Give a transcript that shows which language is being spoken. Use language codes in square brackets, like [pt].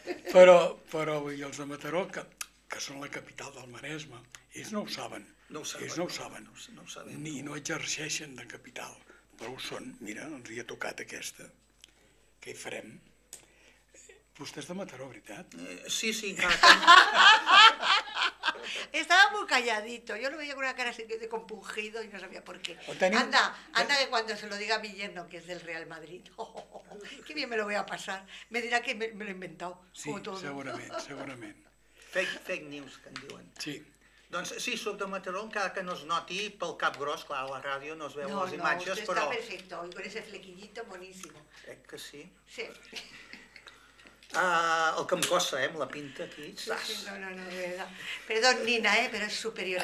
[ca] Però i els de Mataró, que són la capital del Maresme, ells no ho saben. No ho saben. Ells no ho saben. No ho saben. Ni no exerceixen de capital. però ho són, mira, ens hi ha tocat aquesta, què hi farem? Vostè és de Mataró, veritat? Sí, sí, encara. Estava molt [es] calladito, jo lo veia con una cara así de compungido y no sabía por qué. [ca] Teniu... [es] Anda, anda que cuando se lo diga a mi yerno, que es del Real Madrid, qué bien me lo voy a pasar, me dirá que me lo he inventado, sí, como todo. [ca] Sí, segurament, segurament. Fake news, que en diuen. Sí. Doncs sí, soc de Mataró, encara que no es noti pel cap gros, clar, a la ràdio no es veuen no, les imatges, però... [es] No, no, usted está perfecto, y con ese flequillito buenísimo. [ca] Crec que sí. Sí. El que em costa, amb la pinta aquí. Sí, sí, no, de veritat. Perdón, Nina, però és superior.